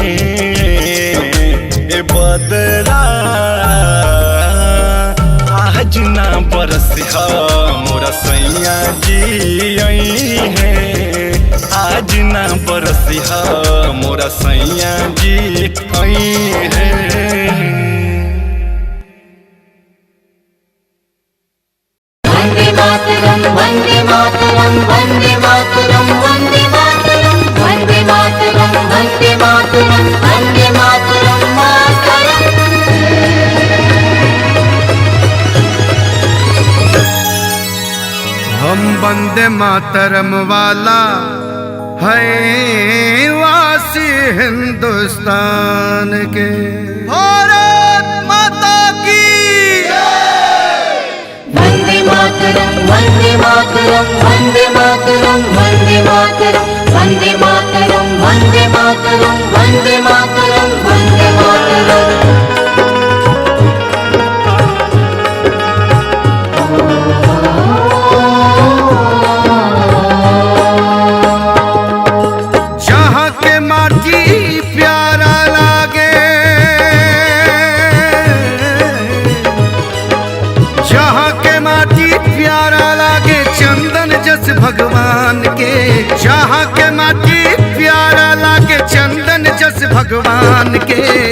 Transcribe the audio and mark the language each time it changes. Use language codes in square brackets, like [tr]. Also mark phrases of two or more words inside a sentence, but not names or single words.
[bho] है बदरा आज ना बरसिहा मोरा सैया जी है आज ना बरसिहा मोरा सैया जी है। [sa] वंदे मातरम वंदे मातरम वंदे मातरम वंदे मातरम वंदे मातरम वंदे मातरम मातरम। [bho] हम [sa] वंदे मातरम [bho] वाला है वासी हिंदुस्तान के भारत माता की [sa] वंदे मातरम वंदे मातरम वंदे मातरम वंदे मातरम वंदे मातरम वंदे मातरम वंदे मातरम वंदे मातरम। [bho] जहाँ के माटी प्यारा लागे जहाँ के माटी प्यारा लागे चंदन जस भगवान के जहाँ के माटी प्यारा लागे चंदन जस भगवान के